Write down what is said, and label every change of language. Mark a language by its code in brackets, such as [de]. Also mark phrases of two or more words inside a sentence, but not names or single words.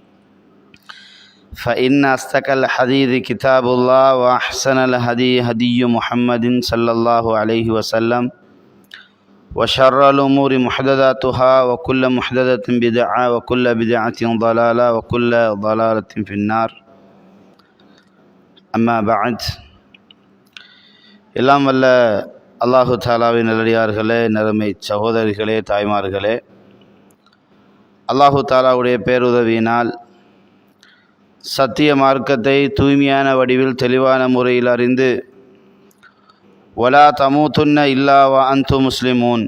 [ar] فإن أصدق الحديث كتاب الله وأحسن الهدي هدي محمد صلى الله عليه وسلم وشر الأمور محدثاتها وكل محدثة بدعة وكل بدعة ضلالة وكل ضلالة في النار. أما بعد. [ta] எல்லாம் வல்ல [ar] الله تعالى [ta] நல்லடியார்களே, நறுமை சகோதரிகளே, தாய்மார்களே, [ar] الله تعالى [ta] பேருதவியினால் சத்திய மார்க்கத்தை தூய்மையான வடிவில் தெளிவான முறையில் அறிந்து [ar] ولا تموتن إلا وأنتم مسلمون,